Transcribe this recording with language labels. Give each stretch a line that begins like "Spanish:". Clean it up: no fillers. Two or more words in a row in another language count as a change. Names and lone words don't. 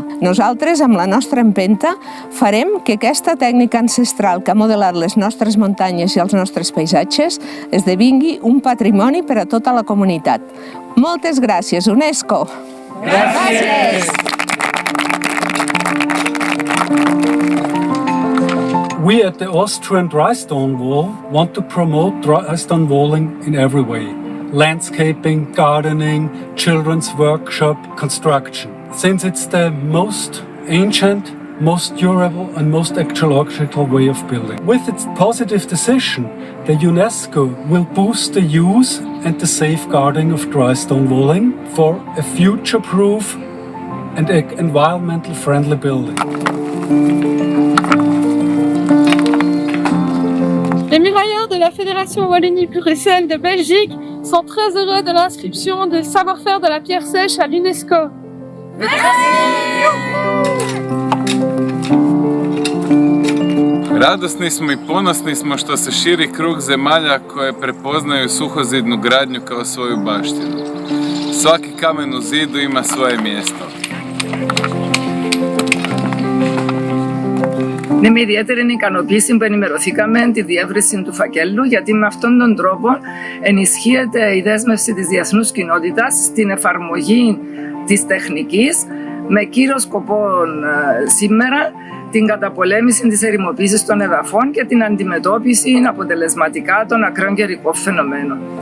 Catalan: Nosaltres, amb la nostra empenta, farem que aquesta tècnica ancestral que ha modelat les nostres muntanyes i els nostres paisatges esdevingui un patrimoni per a tota la comunitat. Moltes gràcies, UNESCO! Gràcies!
English: We at the Austrian Dry Stone Wall want to promote dry stone walling in every way. Landscaping, gardening, children's workshop, construction. Since it's the most ancient most durable and most ecological way of building. With its positive decision, the UNESCO will boost the use and the safeguarding of dry stone walling for a future-proof and environmental friendly building.
French: Les murailleurs de la Fédération Wallonie-Bruxelles de Belgique sont très heureux de l'inscription de savoir-faire de la pierre sèche à l'UNESCO.
Croatian: Radosni smo I ponosni smo što se širi krug zemalja koje prepoznaju suhozidnu gradnju kao svoju baštinu. Svaki kamen u zidu ima svoje mjesto.
Greek: Είναι με ιδιαίτερη ικανοποίηση που ενημερωθήκαμε τη διεύρυνση του φακέλου, γιατί με αυτόν τον τρόπο ενισχύεται η δέσμευση της διεθνούς κοινότητας στην εφαρμογή της τεχνικής, με κύριο σκοπό σήμερα την καταπολέμηση της ερημοποίησης των εδαφών και την αντιμετώπιση αποτελεσματικά των ακραίων καιρικών φαινομένων.